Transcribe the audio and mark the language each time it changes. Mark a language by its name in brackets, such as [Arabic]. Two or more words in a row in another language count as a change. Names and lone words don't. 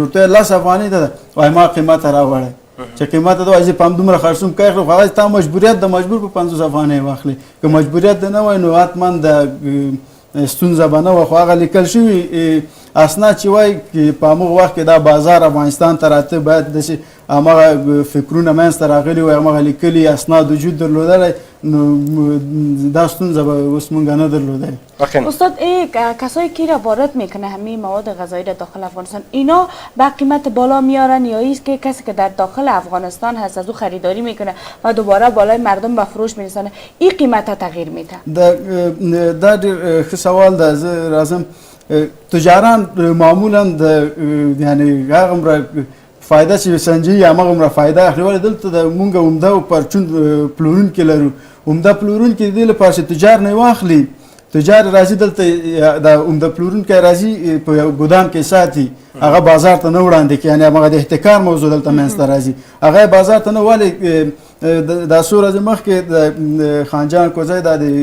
[Pashto] ورته 10 افغانۍ ده وایي ما قیمته راوړی چې قیمته ده وایي زه په همدومره خرڅوم که یې هغه تا مجبوریت ده مجبور په 50 افغانۍ واخلي که مجبوریت ده نه وای نو حتما د ستونزه به نه وه خو هغه لیکل شوي اسناد چې وایي په همغه وخت کې دا بازار افغانستان ته راته باید داسې همغه فکرونه منځته راغلي وای همغه لیکلي اسناد وجود درلودلی نو دا ستونزه به اوس مونږ نه درلودی. [Persian] استاد کسایی که را وارد میکنه همین مواد غذایی در داخل افغانستان اینا با قیمت بالا میارن یا ایست که کسی که در داخل افغانستان هست از او خریداری میکنه و دوباره بالای مردم به فروش میرسانه این قیمت تغییر میده؟ [Pashto] دا ډېر ښه سوال ده زه راځم تجاران معمولا د یعنې هغومره فایده چې سنجوي هماغومره فایده اخلي. ولې دلته د مونږ عمده پرچون پلورونکي لرو. عمده پلورونکي د دې لپاره چې تجار نه واخلي، تجار راځي دلته د عمده پلورونکی راځي په یو ګودام کې ساتي، هغه بازار ته نه وړاندې کوي، یعنې هغه د احتکار موضوع دلته منځته راځي، هغه بازار ته نه ولې دا څو ورځې مخکې د خانجان کوزی دا د